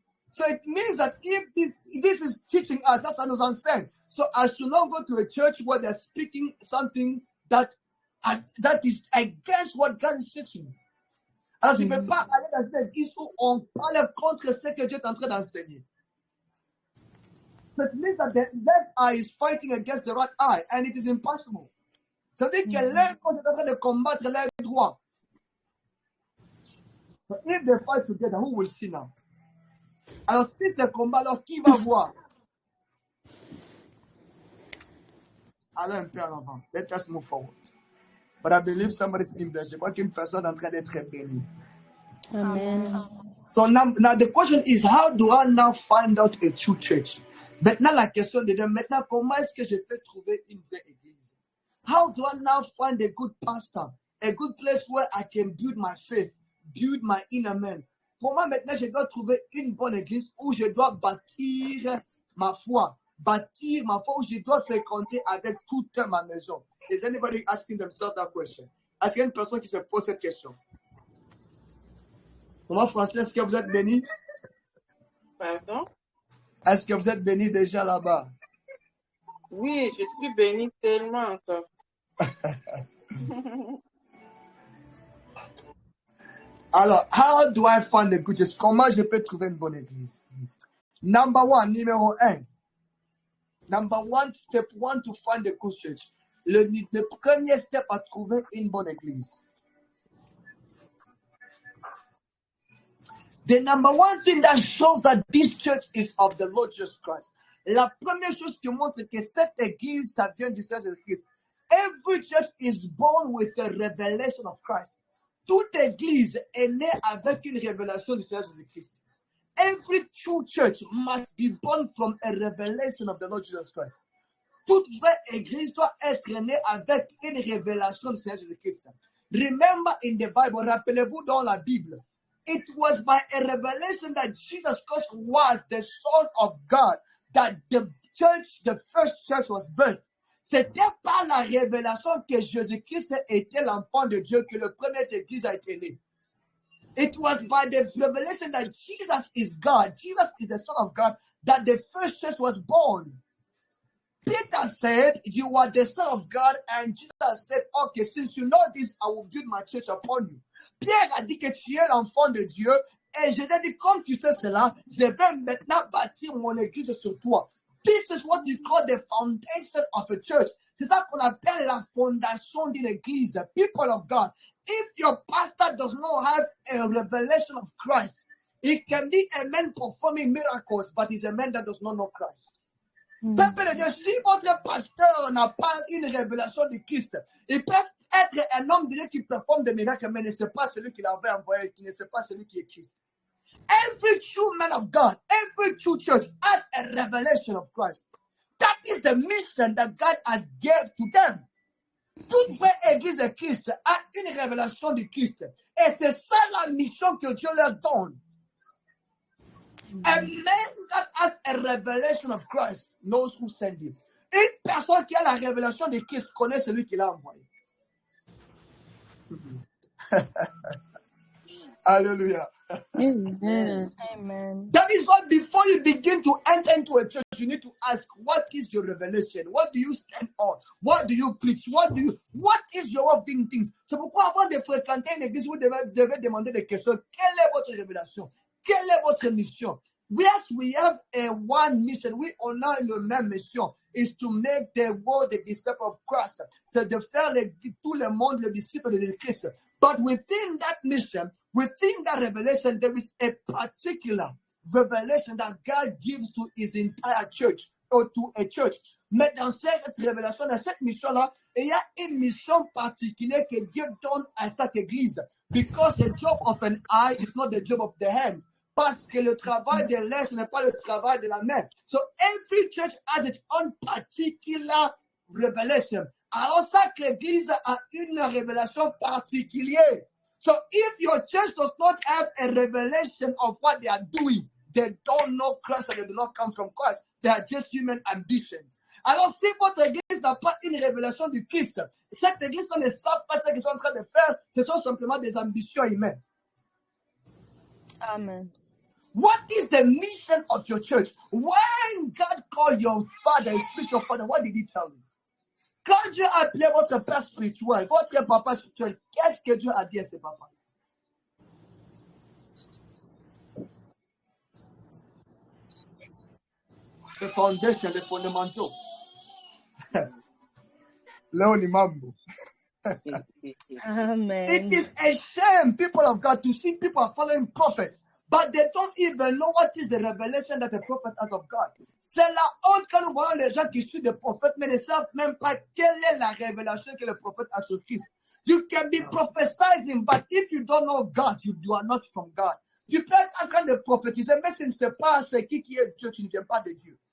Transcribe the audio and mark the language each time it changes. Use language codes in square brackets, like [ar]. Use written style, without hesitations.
[en] So it means that if this is teaching us, that's what [fr] nous enseigne. [en] So I should not go to a church where they're speaking something that is against what God is teaching. [fr] Alors, je ne peux pas aller dans une église où on parle contre ce que Dieu est en train d'enseigner. [en] So it means that the left eye is fighting against the right eye, and it is impossible. [fr] Ça veut dire que l'œil est en train de combattre l'œil droit. [en] But if they fight together, who will see now? [fr] Alors, si c'est combat, alors qui va voir? Allons un peu en avant. [en] Let us move forward. But I believe somebody's being blessed. [fr] Je crois qu'une personne est en train d'être bénie. Amen. [en] So now the question is, how do I now find out a true church? [fr] Maintenant, la question de maintenant, comment est-ce que je peux trouver une vraie église? [en] How do I now find a good pastor? A good place where I can build my faith, build my inner man. [fr] Comment maintenant je dois trouver une bonne église où je dois bâtir ma foi, où je dois fréquenter avec toute ma maison? [en] Is anybody asking themselves that question? [fr] Est-ce qu'il y a une personne qui se pose cette question? Comment, Français, est-ce que vous êtes béni? Pardon? Est-ce que vous êtes béni déjà là-bas? Oui, je suis béni tellement encore. [en] Alors, how do I find a good church? [fr] Comment je peux trouver une bonne église? Numéro 1. [en] Step 1 to find a good church. [fr] Le premier step à trouver une bonne église. [en] The number one thing that shows that this church is of the Lord Jesus Christ. [fr] La première chose qui montre que cette église, ça vient du Seigneur Jésus-Christ. [en] Every church is born with a revelation of Christ. [fr] Toute église est née avec une révélation du Seigneur Jésus-Christ. [en] Every true church must be born from a revelation of the Lord Jesus Christ. [fr] Toute vraie église doit être née avec une révélation du Seigneur Jésus-Christ. [en] Remember in the Bible, [fr] rappelez-vous dans la Bible, [en] it was by a revelation that Jesus Christ was the Son of God that the first church was birthed. [fr] C'était par la révélation que Jésus-Christ était l'enfant de Dieu que le premier église a été née. [en] It was by the revelation that Jesus is God, Jesus is the Son of God, that the first church was born. Peter said, you are the Son of God, and Jesus said, okay, since you know this, I will build my church upon you. [fr] Pierre a dit que tu es l'enfant de Dieu, et Jésus a dit, comme tu sais cela, je vais maintenant bâtir mon église sur toi. [en] This is what we call the foundation of a church. [fr] C'est ça qu'on appelle la fondation d'une église. [en] People of God, if your pastor does not have a revelation of Christ, he can be a man performing miracles, but he's a man that does not know Christ. [fr] Peuple de Dieu, si votre pasteur n'a pas une révélation de Christ, il peut être un homme de Dieu qui performe des miracles, mais ne sait pas celui qui l'avait envoyé, qui ne sait pas celui qui est Christ. [en] Every true man of God, every true church has a revelation of Christ. That is the mission that God has given to them. [fr] Toute vraie église de Christ a une révélation de Christ. Et c'est ça la mission que Dieu leur donne. [en] A man that has a revelation of Christ knows who sent him. [fr] Une personne qui a la révélation de Christ connaît celui qui l'a envoyé. Hallelujah. Amen. Amen. [en] That is why before you begin to enter into a church, you need to ask, what is your revelation? What do you stand on? What do you preach? What is your way of doing things? [fr] C'est pourquoi avant de fréquenter une église, vous devez demander des questions. Quelle est votre révélation? Quelle est votre mission? [en] Yes, we have a one mission. We [fr] on a une même mission. [en] Is to make the world the disciple of Christ. [fr] C'est de faire tout le monde le disciple de Christ. [en] But within that mission, within that revelation, there is a particular revelation that God gives to his entire church or to a church. [fr] Mais dans cette révélation, dans cette mission-là, il y a une mission particulière que Dieu donne à cette église. [en] Because the job of an eye is not the job of the hand. [fr] Parce que le travail de l'œil, ce n'est pas le travail de la main. [en] So every church has its own particular revelation. [fr] Alors ça que l'église a une révélation particulière. [en] So if your church does not have a revelation of what they are doing, they don't know Christ and they do not come from Christ. They are just human ambitions. [fr] Alors si votre église n'a pas une révélation du Christ, cette église ne sait pas ce qu'ils sont en train de faire, ce sont simplement des ambitions humaines. Amen. [en] What is the mission of your church? When God called your father, his spiritual father, what did he tell you? [fr] Quand Dieu a appelé votre père spirituel, votre papa spirituel, qu'est-ce que Dieu a dit à ses papas? [en] The foundation, [fr] les fondamentaux. [en] Léonie Mambo. Amen. It is a shame, people of God, to see people are following prophets, but they don't even know what is the revelation that the prophet has of God. [fr] C'est la honte quand nous voyons les gens qui suivent des prophètes, mais ne savent même pas quelle est la révélation que le prophète a sur Christ. [en] You can be prophesying, but if you don't know God, you are not from God. [fr] Tu peux être en train de prophétiser, mais tu ne sais pas c'est qui est Dieu, tu ne viens pas de Dieu.